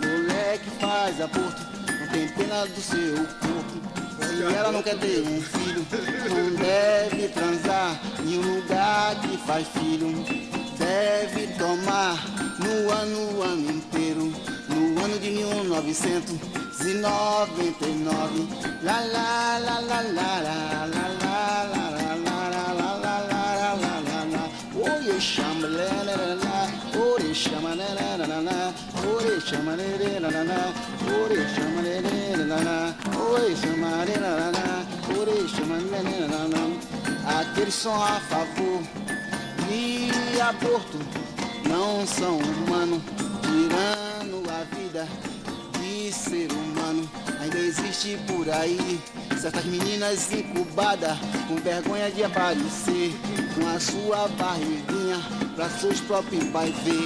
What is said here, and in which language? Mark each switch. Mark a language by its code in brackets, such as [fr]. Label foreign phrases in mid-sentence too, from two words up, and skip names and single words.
[pt] Mulher que faz aborto não tem pena do seu corpo. Se ela não quer ter um filho, não deve transar em um lugar que faz filho. Deve tomar no ano inteiro, no ano de 1999. La la la la la la la la la la la la la la la. Oi, chama la la la la, oi, chama la la la la, oi, chama la la la la, oi, chama la la la, oi, chama la la la, oi, chama la la la. Aqueles são a favor de aborto não são humanos, tirando a vida de ser humano. Ainda existe por aí certas meninas incubadas, com vergonha de aparecer, com a sua barriguinha pra seus próprios pais ver.